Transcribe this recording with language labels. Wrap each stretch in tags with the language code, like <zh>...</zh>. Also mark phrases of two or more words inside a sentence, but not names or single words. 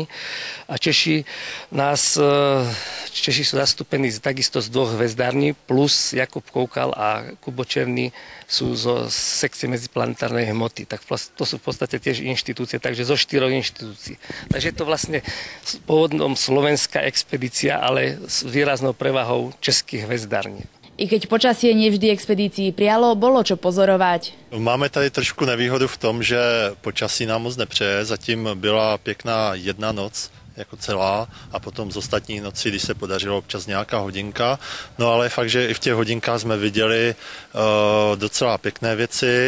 <sk>A Češi sú zastúpení takisto z 2 hvezdární, plus Jakub Koukal a Kubo Černý sú zo sekcie medziplanetárnej hmoty. Tak to sú v podstate tiež inštitúcie, takže zo 4 inštitúcií. Takže je to vlastne pôvodnom slovenská expedícia, ale s výraznou prevahou českých hvezdární. I keď počasie nevždy expedícii prialo, bolo čo pozorovať.</sk> <cs>Máme tady trošku nevýhodu v tom, že počasí nám moc nepřeje. Zatím byla pěkná 1 noc jako celá a potom z ostatních nocí, když se podařilo občas nějaká hodinka. No ale fakt, že i v těch hodinkách jsme viděli docela pěkné věci.</cs>